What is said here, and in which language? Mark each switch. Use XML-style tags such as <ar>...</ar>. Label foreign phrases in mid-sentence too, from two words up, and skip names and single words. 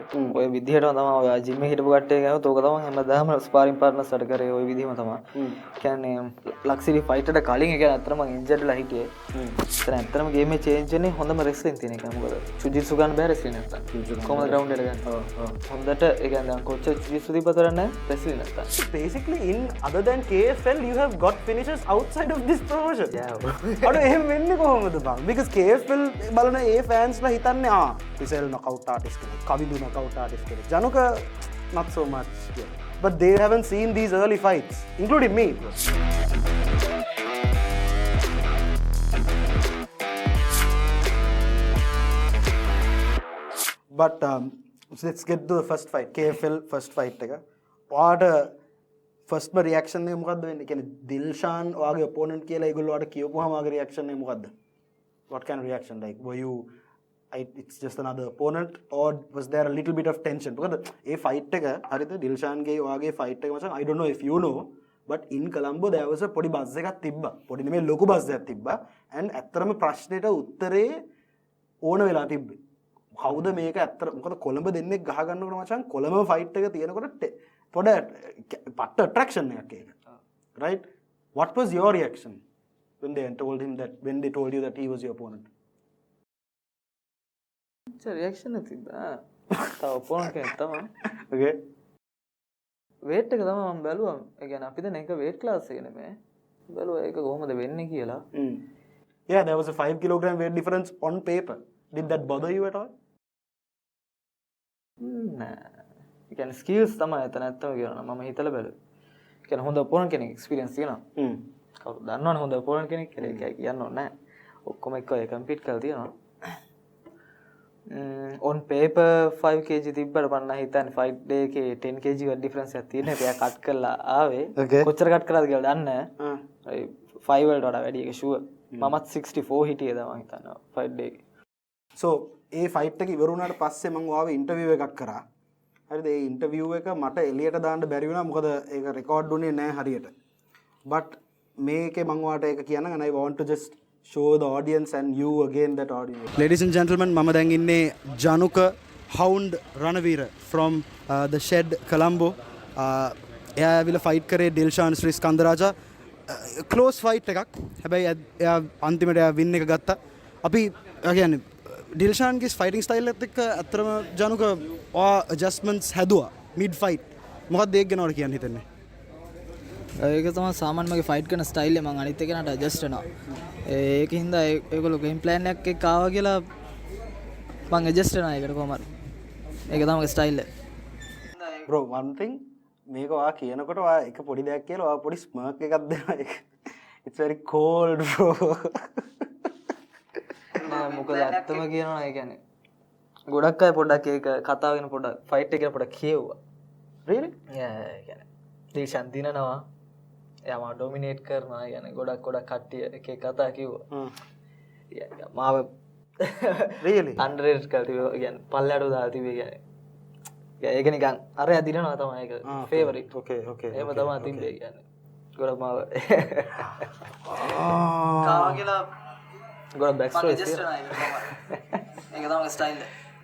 <si>ඔය විදිහටම තමයි ඔය ජිම් එකේ හිටපු කට්ටිය ගාවත් ඔක තමයි හැමදාම</si> <en>sparring partners</en> <si>වැඩ කරේ ඔය විදිහම තමයි. කියන්නේ ලක්සිරි ෆයිට් එකට කලින් ඒ කියන්නේ අතරම මම ඉන්ජර්ඩ් වෙලා හිටියේ. ඒතර ඇත්තටම ගේම් එකේ චේන්ජ් වෙන්නේ හොඳම රෙස්ලින් තියෙන එක. මොකද ජුජිත්සු ගන්න බෑ රෙස්ලින් නැත්තම්. කොහොමද ග්‍රවුන්ඩ් එකට ගන්න. හොඳට ඒ කියන්නේ දැන් කොච්චර ජුජිත්සු දීපතර නැහැ රෙස්ලින් නැත්තම්.</si> <en>Basically in other than KFL you have got finishes outside of this promotion.</en> <si>අර එහෙම වෙන්නේ කොහොමද බං? Because KFL බලන ඒ fans ලා හිතන්නේ Tisel</si> <en>knockout artist</en> <si>කෙනෙක්, Kavidu</si> <en>knockout artist</en> <si>කෙනෙක්.</si> <en>Januka not so much. Yeah. But they haven't seen these early fights, including me. But let's get to the first fight. KFL first fight එක. What first reaction</en> <si>එක මොකද්ද වෙන්නේ? කියන්නේ දිල්ෂාන් ඔයාගේ opponent කියලා ඒගොල්ලෝ ඔයාට කියවපුවාම ඔයාගේ reaction එක මොකද්ද?</si> <en>What kind of reaction? Like were you it's just another opponent or was there a little bit of tension? Because a fight</en> <si>එක හරිද දිල්ෂාන් ගේ ඔයාගේ fight එක මචං</si> <en>I don't know if you know but in Colombo there was a</en> <si>පොඩි බස් එකක් තිබ්බා. පොඩි නෙමෙයි ලොකු බස් එකක් තිබ්බා. and ඇත්තටම ප්‍රශ්නෙට උත්තරේ ඕන වෙලා තිබ්බේ. කවුද මේක ඇත්තට මොකද කොළඹ දෙන්නේ ගහ ගන්නකොට මචං කොළඹ fight එක තියෙනකොට පොඩ පට්ට attraction එකක් ඒක.</si> <en>Right? What was your reaction when they told you that he was your opponent?</en> <si>රියක්ෂන් එක තිබ්බා. තව ඔපොනන්ට් කෙනෙක් තමයි.</si> <en>Okay.</en> <si>weight එක තමයි මම බැලුවා. ඒ කියන්නේ අපි දැන් එක</si> <en>weight class</en> <si>එක නෙමෙයි. බැලුවා ඒක කොහොමද වෙන්නේ කියලා.</si> <en>Yeah, there was a 5 kilogram weight difference on paper. Did that bother you at all?</en> <si>නෑ. ඒ කියන්නේ skills තමයි එතන ඇත්තම කියනවා. මම හිතලා බැලුවා. ඒ කියන්නේ හොඳ opponent කෙනෙක් experience තියෙනවා. කවුරු දන්නවනේ හොඳ opponent කෙනෙක් කියලා. ඒක කියන්න ඕනේ නෑ. ඔක්කොම එක්ක ඒ compete කරලා තියෙනවා.</si> <en>on paper</en> <si>5 kg තිබ්බට පන්න හිතන්නේ</si> <en>fight day</en> <si>එකේ 10 kg වත් difference එකක් තියෙනවා. එයා cut කරලා ආවේ. කොච්චර cut කරාද කියලා දන්නේ නැහැ. 5 වලට වඩා වැඩි ඒක sure. මමත් 64 හිටියේ තමයි මම හිතන්නේ</si> <en>fight day</en> <si>එකේ. So ඒ fight එක ඉවර වුණාට පස්සේ මම ආවේ interview එකක් කරා. හරිද? ඒ interview එක මට එළියට දාන්න බැරි වුණා. මොකද ඒක record උනේ නැහැ හරියට.</si> <en>But</en> <si>මේකේ මම ඔයාලට ඒක කියන්නම්</si> <en>and I want to just show the audience and you again that audience. Ladies and gentlemen,</en> <si>මම දැන් ඉන්නේ</si> <en>Januka Hound Ranavira from the Shed Colombo.</en> <si>එයා ඇවිල්ලා fight කරේ Dilshan Sri Skandaraja.</si> <en>Close fight</en> <si>එකක්. හැබැයි එයා අන්තිමට එයා win එක ගත්තා. අපි කියන්නේ Dilshanගේ</si> <en>fighting style</en> <si>එකත් එක්ක අතරම Januka adjustments හැදුවා</si> <en>mid fight.</en> <si>මොකක්ද ඒක ගැන ඔයාලට කියන්න හිතන්නේ? ඒක තමයි සාමාන්‍ය මගේ ෆයිට් කරන ස්ටයිල් එක මම අනිත් එකනට ඇඩ්ජස්ට් වෙනවා. ඒකින් හින්දා ඒගොල්ලෝ</si> <en>game plan</en> <si>එකක් එක්ක ආවා කියලා මම ඇඩ්ජස්ට් වෙනවා ඒකට කොහොම හරි. ඒක තමයි මගේ ස්ටයිල් එක.</si> <en>Bro, one thing</en> <si>මේක ඔයා කියනකොට ඔයා එක පොඩි දෙයක් කියලා ඔයා පොඩි ස්මර්ක් එකක් දෙනවා ඒක.</si> <en>It's very cold bro.</en> <si>නෑ මොකද ඇත්තම කියනවා ඒ කියන්නේ ගොඩක් අය පොඩ්ඩක් ඒක කතාව වෙන පොඩ්ඩක් ෆයිට් එක ගැන පොඩ්ඩක් කියවුවා.</si> <en>Really? Yeah,</en> <si>ඒ කියන්නේ දිල්ෂන් දිනනවා. එයාම ඩොමිනේට් කරනවා. ඒ කියන්නේ ගොඩක් කට්ටිය එක එක කතා කිව්වා. මාව</si> <en>really</en> <si>underrated කරලා තිබ්බා. ඒ කියන්නේ පල්ලයට දාලා තිබ්බේ කියන්නේ. ඒක නිකන් අරයා දිනනවා තමයි ඒක ෆේවරිට්.</si> <en>Okay.</en> <si>එහෙම තමයි තිබ්බේ කියන්නේ. ගොඩක් මාව කාවා කියලා ගොඩක්</si> <en>back stories</en> <si>තියෙනවා. ඒක තමයි ස්ටයිල් එක.</si>